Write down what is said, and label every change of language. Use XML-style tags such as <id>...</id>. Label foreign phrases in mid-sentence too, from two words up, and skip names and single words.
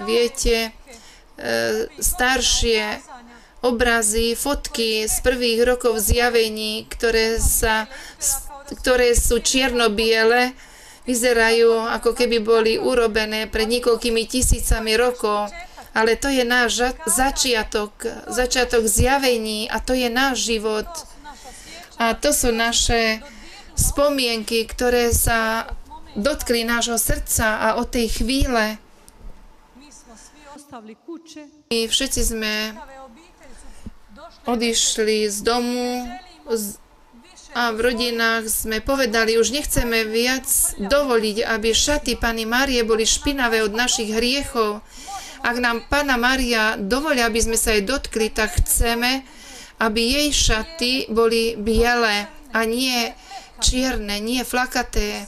<sk>viete, staršie obrazy, fotky z prvých rokov zjavení, ktoré sú čierno-biele, vyzerajú, ako keby boli urobené pred niekoľkými tisícami rokov. Ale to je náš začiatok zjavení a to je náš život. A to sú naše spomienky, ktoré sa dotkli nášho srdca a od tej chvíle</sk> <hr>mi smo svi ostavili kuće,</hr> <sk>my všetci sme</sk> <hr>ove obitelji su došle</hr> <sk>odišli z domu a v rodinách sme povedali, už nechceme viac dovoliť, aby šaty Panny Márie boli špinavé od našich hriechov. Ak nám Panna Mária dovolia, aby sme sa jej dotkli, tak chceme, aby jej šaty boli biele a nie čierne, nie flakaté.</sk>